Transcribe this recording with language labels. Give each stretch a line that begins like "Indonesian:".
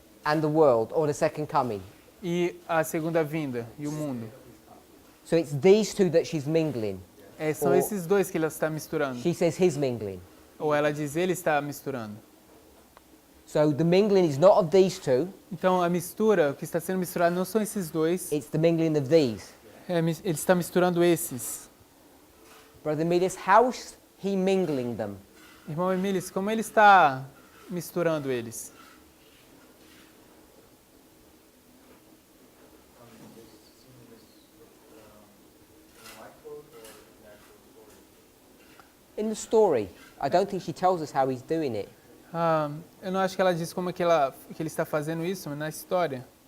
English: and the world, or the second coming.
Portuguese: e a segunda vinda e o mundo.
English: So it's these 2 that she's mingling.
Portuguese: São Oh. esses 2 que ela está misturando.
English: She says he's mingling.
Portuguese: Ou ela diz, ele está misturando.
English: So the mingling is not of these 2,
Portuguese: Então a mistura, o que está sendo misturado não são esses 2.
English: it's the mingling of these.
Portuguese: Ele está misturando esses.
English: Brother Midas, how's he mingling them?
Portuguese: Irmão Emílis, como ele está misturando eles?
English: In the story, I don't think she tells us how he's doing it.
Portuguese: Eu não acho que ela diz como é que ele está fazendo isso, mas na história.